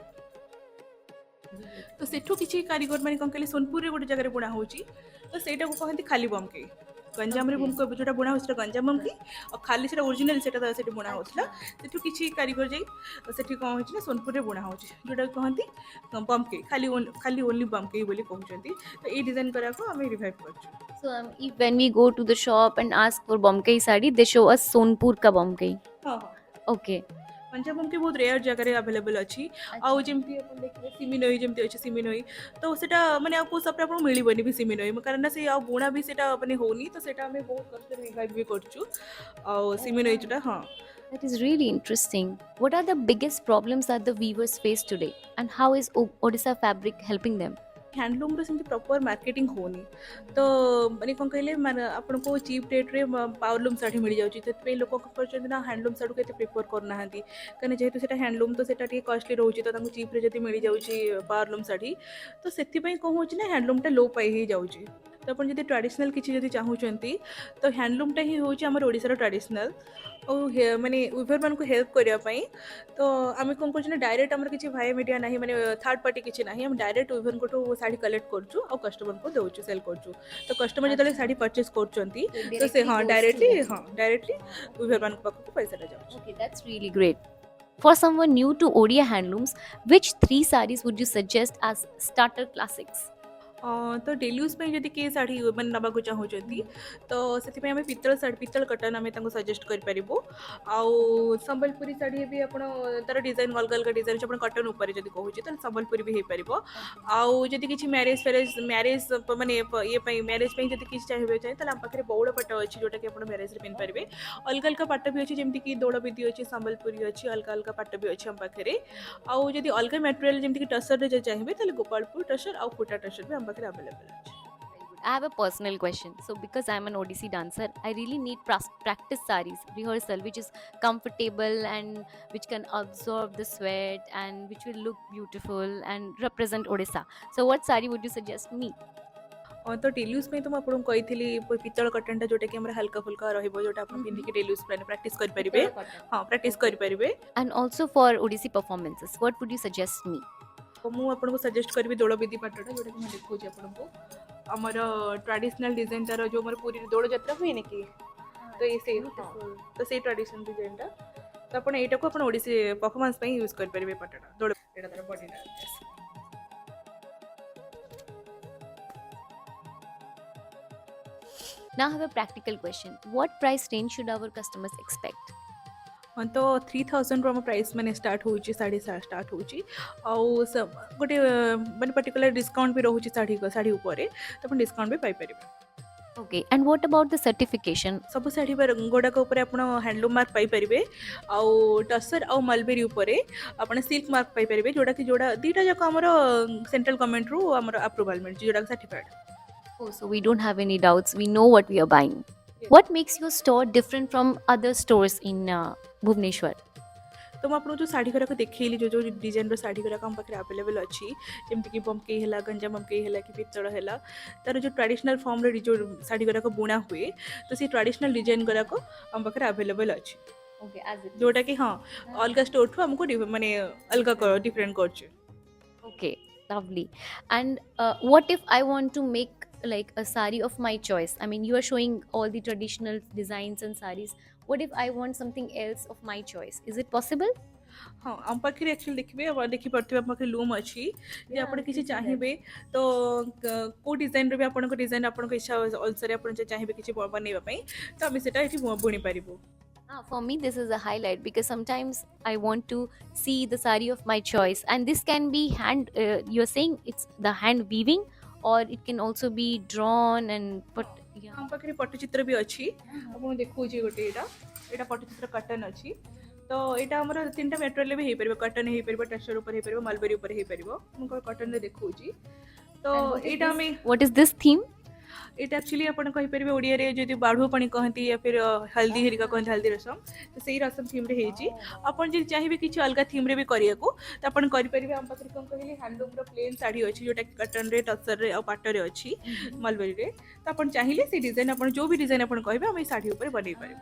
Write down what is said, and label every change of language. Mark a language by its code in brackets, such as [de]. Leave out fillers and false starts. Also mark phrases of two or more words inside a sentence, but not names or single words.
[or] ତ ସେଠୁ କିଛି କାରିଗର ମାନେ କ'ଣ କହିଲେ ସୋନପୁରରେ ଗୋଟେ ଜାଗାରେ ବୁଣା ହେଉଛି, ତ ସେଇଟାକୁ କହନ୍ତି ଖାଲି ବମ୍କେଇ। ଗଞ୍ଜାମରେ [en] Okay. [or] ଯେଉଁଟା ବୁଣା ହେଉଛି ସେଟା ଗଞ୍ଜାମ ବମ୍କେଇ, ଆଉ ଖାଲି ସେଟା ଓରିଜିନାଲ ସେଟା ସେଠି ବୁଣା ହେଉଥିଲା। [hi] Acha. [or] ସେଠୁ କିଛି କାରିଗର ଯାଇ ସେଠି କ'ଣ ହେଉଛି ନା ସୋନପୁରରେ ବୁଣା ହେଉଛି ଯେଉଁଟା କହନ୍ତି ବମ୍କେଇ, ଖାଲି ଓନ୍ଲି ବମ୍କେଇ ବୋଲି କହୁଛନ୍ତି। ତ ଏଇ ଡିଜାଇନ କରାକୁ ଆମେ ରିଭାଇଭ୍ କରୁଛୁ। [en] So if when we go to the shop and ask for Bomkai sari, they show us Sonpur ka Bomkai. [or] ହଁ ହଁ, [en] Okay. [or] ଗଞ୍ଜାମ ବମ୍କେଇ ବହୁତ ରେୟାର ଜାଗାରେ ଆଭେଲେବଲ୍ ଅଛି। ଆଉ [hi] Acha. [or] ଯେମିତି ଆପଣ ଦେଖିବେ ସିମିନୋଇ ଯେମିତି ଅଛି ସିମିନୋଇ, ତ ସେଟା ମାନେ ଆଉ କେଉଁ ସପ୍ରେ ଆପଣଙ୍କୁ ମିଳିବନି ବି ସିମିନୋଇ, କାରଣ ସେ ଆଉ ବୁଣା ବି ସେଟା ମାନେ ହେଉନି, ତ ସେଟା ଆମେ ବହୁତ କଷ୍ଟରେ ରିଭାଇଭ୍ ବି କରୁଛୁ। ଆଉ [en] Oh, [or] ସିମିନୋଇ [en] nice. [or] ଯେଉଁଟା ହଁ। [en] That is really interesting. What are the biggest problems that the weavers face today, and how is Odisha fabric helping them? [or] ହ୍ୟାଣ୍ଡଲୁମ୍ର ସେମିତି [en] proper marketing [or] ହେଉନି, ତ ମାନେ କ'ଣ କହିଲେ ମାନେ ଆପଣଙ୍କୁ [en] cheap rate-re powerloom [or] ଶାଢ଼ୀ ମିଳିଯାଉଛି, ସେଥିପାଇଁ ଲୋକ କ'ଣ କରୁଛନ୍ତି ନା ହ୍ୟାଣ୍ଡଲୁମ୍ ଶାଢ଼ୀକୁ ଏତେ ପ୍ରିଫର୍ କରୁନାହାନ୍ତି, କାରଣ ଯେହେତୁ ସେଇଟା ହ୍ୟାଣ୍ଡଲୁମ୍ ତ ସେଇଟା ଟିକେ କଷ୍ଟଲି ରହୁଛି, ତ ତାଙ୍କୁ ଚିପ୍ରେ ଯଦି ମିଳିଯାଉଛି ପାୱାରଲୁମ୍ ଶାଢ଼ୀ, ତ ସେଥିପାଇଁ କ'ଣ ହେଉଛି ନା ହ୍ୟାଣ୍ଡଲୁମ୍ଟା ଲୋ ପାଇ ହେଇଯାଉଛି। ତ ଆପଣ ଯଦି ଟ୍ରାଡ଼ିସନାଲ୍ କିଛି ଯଦି ଚାହୁଁଛନ୍ତି, ତ ହ୍ୟାଣ୍ଡଲୁମ୍ଟା ହିଁ ହେଉଛି ଆମର ଓଡ଼ିଶାର ଟ୍ରାଡ଼ିସନାଲ୍। ଆଉ ମାନେ ୱିଭରମାନଙ୍କୁ ହେଲ୍ପ କରିବା ପାଇଁ, ତ ଆମେ କ'ଣ କରୁଛୁ ନା ଡାଇରେକ୍ଟ ଆମର କିଛି ଭାଇ ମିଡ଼ିଆ ନାହିଁ, ମାନେ [en] third party [or] କିଛି ନାହିଁ, ଆମେ ଡାଇରେକ୍ଟ ୱିଭରଙ୍କଠୁ ଶାଢ଼ୀ କଲେକ୍ଟ କରୁଛୁ ଆଉ କଷ୍ଟମରଙ୍କୁ ଦେଉଛୁ, ସେଲ୍ କରୁଛୁ। ତ କଷ୍ଟମର ଯେତେବେଳେ Acha. ଶାଢ଼ୀ ପରଚେସ୍ କରୁଛନ୍ତି, [en] So it [or] ତ ସେ [en] directly [or] ହଁ [en] goes to [or] ଡାଇରେକ୍ଟଲି [en] them. [or] ଡାଇରେକ୍ଟଲି [en] Okay. [or] ୱିଭରମାନଙ୍କ ପାଖକୁ ପଇସାଟା ଯାଉଛି। [en] Okay, that's really great. For someone new to Odia handlooms, which three sarees would you suggest as starter classics? [or] ତ [en] daily use [or] ପାଇଁ ଯଦି କିଏ ଶାଢ଼ୀ ମାନେ ନେବାକୁ ଚାହୁଁଛନ୍ତି, ତ ସେଥିପାଇଁ ଆମେ ପିତ୍ତଳ କଟନ୍ ଆମେ ତାଙ୍କୁ ସଜେଷ୍ଟ କରିପାରିବୁ। ଆଉ ସମ୍ବଲପୁରୀ ଶାଢ଼ୀ ବି ଆପଣ ତାର ଡିଜାଇନ୍ ଅଲଗା ଅଲଗା ଡିଜାଇନ୍ ଅଛି, ଆପଣ କଟନ୍ ଉପରେ ଯଦି କହୁଛି ତାହେଲେ ସମ୍ବଲପୁରୀ ବି ହେଇପାରିବ। ଆଉ ଯଦି କିଛି ମ୍ୟାରେଜ୍ ମାନେ ଇଏ ପାଇଁ ମ୍ୟାରେଜ୍ ପାଇଁ ଯଦି କିଛି ଚାହିଁବେ ତାହେଲେ ଆମ ପାଖରେ ବଉଳ ପାଟ ଅଛି ଯେଉଁଟାକି ଆପଣ ମ୍ୟାରେଜ୍ରେ ପିନ୍ଧିପାରିବେ। ଅଲଗା ଅଲଗା ପାଟ ବି ଅଛି, ଯେମିତିକି ଦୋଳବେଦି ଅଛି, ସମ୍ବଲପୁରୀ ଅଛି, ଅଲଗା ଅଲଗା ପାଟ ବି ଅଛି ଆମ ପାଖରେ। ଆଉ ଯଦି ଅଲଗା ମ୍ୟାଟେରିଆଲ୍ ଯେମିତିକି ଟସର୍ରେ ଯଦି ଚାହିଁବେ ତାହେଲେ ଗୋପାଳପୁର ଟସର୍ ଆଉ ଫୁଟା ଟସର୍ ବି ଆମ ପାଖରେ ଆଭେଲେବଲ୍ ଅଛି। [en] I have a personal question. So, because I'm an Odissi dancer, I really need practice sarees, rehearsal, which is comfortable and which can absorb the sweat and which will look beautiful and represent Odisha. So, what saree would you suggest me? [or] ତ [en] daily use [or] ପାଇଁ ତ ମୁଁ ଆପଣଙ୍କୁ କହିଥିଲି ପିତ୍ତଳ କଟନ୍ଟା ଯେଉଁଟାକି ଆମର ହାଲକା ଫୁଲକା ରହିବ, ଯେଉଁଟା ଆପଣ ପିନ୍ଧିକି [en] daily use [or] ପାଇଁ ପ୍ରାକ୍ଟିସ୍ କରିପାରିବେ। [en] Pitala cotton. [or] ହଁ, ପ୍ରାକ୍ଟିସ୍ [en] Okay. [or] କରିପାରିବେ। [en] And also for Odissi performances, what would you suggest me? [or] ମୁଁ ଆପଣଙ୍କୁ ସଜେଷ୍ଟ କରିବି ଦୋଳବେଦି ପାଟଟା, ଯେଉଁଟାକି ମୁଁ ଦେଖାଉଛି ଆପଣଙ୍କୁ। ଆମର [en] traditional design [or] ତାର ଯେଉଁ ଆମର ପୁରୀରେ ଦୋଳଯାତ୍ରା ହୁଏନି କି, ତ ସେଇ ତ ସେଇ [en] traditional design-ta, [or] ତ ଆପଣ ଏଇଟାକୁ ଆପଣ ଓଡ଼ିଶୀ ପରଫର୍ମାନ୍ସ ପାଇଁ ୟୁଜ୍ କରିପାରିବେ ପାଟଟା। ଏଇଟା ତାର ବଡ଼ିଟା। [en] Now, I have a practical question. What price range should our customers expect? [or] ହଁ, ତ 3000 ଆମ ପ୍ରାଇସ୍ ମାନେ ଷ୍ଟାର୍ଟ ହେଉଛି, ଶାଢ଼ୀ ଷ୍ଟାର୍ଟ ହେଉଛି। ଆଉ ଗୋଟେ ମାନେ [en] particular discount [or] ବି ରହୁଛି ଶାଢ଼ୀ ଉପରେ, ତ ଆପଣ ଡିସ୍କାଉଣ୍ଟ ବି ପାଇପାରିବେ। [en] Okay. And what about the certification? [or] ସବୁ ଶାଢ଼ୀ ଗୁଡ଼ାକ ଉପରେ ଆପଣ [en] handloom mark [or] ପାଇପାରିବେ, ଆଉ ଟସର୍ ଆଉ ମଲବେରୀ ଉପରେ ଆପଣ [en] silk mark [or] ପାଇପାରିବେ, ଯେଉଁଟାକି ଦୁଇଟା ଯାକ ଆମର [en] central government-ru [or] ଆମର ଆପ୍ରୁଭାଲ୍ ମିଳିଛି, ଯେଉଁଟାକି ସାର୍ଟିଫାଏଡ଼୍। [en] Oh, so we don't have any doubts. We know what we are buying. What makes your store different from other stores in Bhubaneswar? [or] ତ ମୁଁ ଆପଣଙ୍କୁ ଯେଉଁ ଶାଢ଼ୀ ଗୁଡ଼ାକ ଦେଖେଇଲି, ଯେଉଁ ଡିଜାଇନ୍ର ଶାଢ଼ୀ ଗୁଡ଼ାକ ଆମ ପାଖରେ ଆଭେଲେବଲ୍ ଅଛି, ଯେମିତିକି ବମ୍କେଇ ହେଲା, ଗଞ୍ଜାମ ବମ୍କେଇ ହେଲା କି ପିତ୍ତଳ ହେଲା, ତାର ଯେଉଁ [en] traditional form-re [or] ଯେଉଁ ଶାଢ଼ୀ ଗୁଡ଼ାକ ବୁଣା ହୁଏ, ତ ସେଇ [en] traditional design [or] ଗୁଡ଼ାକ ଆମ ପାଖରେ ଆଭେଲେବଲ୍ ଅଛି, [en] Okay, as it is. [or] ଯେଉଁଟାକି ହଁ ଅଲଗା ଷ୍ଟୋରଠୁ ଆମକୁ ମାନେ ଅଲଗା ଡିଫରେଣ୍ଟ କରୁଛି। [en] Okay, lovely. And what if I want to make like a sari of my choice? I mean, you are showing all the traditional designs and saris. What if I want something else of my choice? Is it possible? [or] ହଁ, ଆମ ପାଖରେ ଆକ୍ଚୁଆଲି ଦେଖିବେ ଦେଖିପାରୁଥିବେ ଆମ ପାଖରେ ଲୁମ୍ ଅଛି, ଯେ ଆପଣ କିଛି ଚାହିଁବେ ତ କେଉଁ ଡିଜାଇନ୍ର ବି ଆପଣଙ୍କ ଡିଜାଇନ୍ ଆପଣଙ୍କ ଇଚ୍ଛା ଅନୁସାରେ ଆପଣ ଚାହିଁବେ କିଛି ବନେଇବା ପାଇଁ, ତ ଆମେ ସେଟା ଏଠି ବୁଣି ପାରିବୁ। [en] For me, this is a highlight because sometimes I want to see the sari of my choice, and this can be hand. You're saying it's the hand weaving, or it can also be drawn and put. Yeah. [or] ଆମ ପାଖରେ ପଟ୍ଟଚିତ୍ର ବି ଅଛି ଆପଣଙ୍କୁ ଦେଖାଉଛି ଗୋଟେ ଏଇଟା ପଟ୍ଟଚିତ୍ର କଟନ୍ ଅଛି ତ ଏଇଟା ଆମର ତିନିଟା ମେଟେରିଆଲରେ ବି ହେଇପାରିବ କଟନ୍ ହେଇପାରିବ ଟେକ୍ସଚର ଉପରେ ହେଇପାରିବ ମଲବେରୀ ଉପରେ ହେଇପାରିବ ମୁଁ କଟନ୍ରେ ଦେଖାଉଛି ତ ଏଇଟା ଆମେ [en] What is this theme? [or] এটা ଆକ୍ଚୁଆଲି ଆପଣ କହିପାରିବେ ଓଡ଼ିଆରେ ଯଦି ବାଢ଼ୁଅ ପାଣି କହନ୍ତି [hi] या फिर [or] ହଳଦୀ ହେରିକା କହନ୍ତି ହଳଦୀ ରସମ ତ ସେଇ ରସମ ଥିମ୍ରେ ହେଇଛି ଆପଣ ଯଦି ଚାହିଁବେ କିଛି ଅଲଗା ଥିମ୍ରେ ବି କରିବାକୁ ତ ଆପଣ କରିପାରିବେ ଆମ ପାଖରେ କ'ଣ କହିଲେ ହ୍ୟାଣ୍ଡଲୁମ୍ର ପ୍ଲେନ୍ ଶାଢ଼ୀ ଅଛି ଯେଉଁଟା କଟନ୍ରେ ଟସର୍ରେ ଆଉ ପାଟରେ ଅଛି ମଲବେରୀରେ ତ ଆପଣ ଚାହିଁଲେ ସେଇ ଡିଜାଇନ୍ ଆପଣ ଯେଉଁ ବି ଡିଜାଇନ୍ ଆପଣ କହିବେ ଆମେ ଶାଢ଼ୀ ଉପରେ ବନେଇ ପାରିବୁ